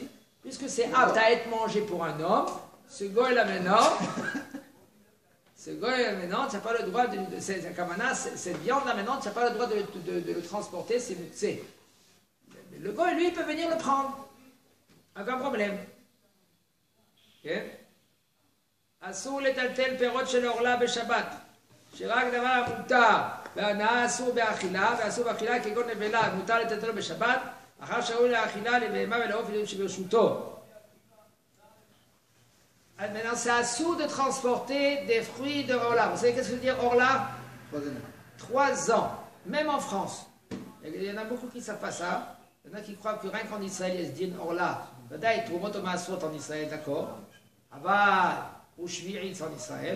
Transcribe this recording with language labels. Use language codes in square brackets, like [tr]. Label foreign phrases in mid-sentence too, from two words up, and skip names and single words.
[fr] Puisque c'est apte à être mangé pour un homme, ce goy là maintenant. Ce goy maintenant, tu n'as pas le droit cette viande-là maintenant, tu n'as pas le droit de le transporter, c'est mouxé. Le goy, lui, il peut venir le prendre. Aucun problème. Ok? [he] אסור לטלטל פירות של ערלה בשבת. שרק דבר מותר, והנאה אסור באכילה, ואסור באכילה כגון נבלה, מותר לטלטלו בשבת, אחר שראוי לאכילה, לבהמה ולעוף שברשותו. [fr] Maintenant, c'est assourd de transporter des fruits de Orla. Vous savez qu'est-ce que veut dire Orla? 3 ans. Même en France. Il y en a beaucoup qui ne savent pas ça. Il y en a qui croient que rien qu'en Israël, il y a ce din Orla. D'ailleurs, Troumot ou Maasrot en Israël, d'accord. Aval, ou Shvi'it en Israël.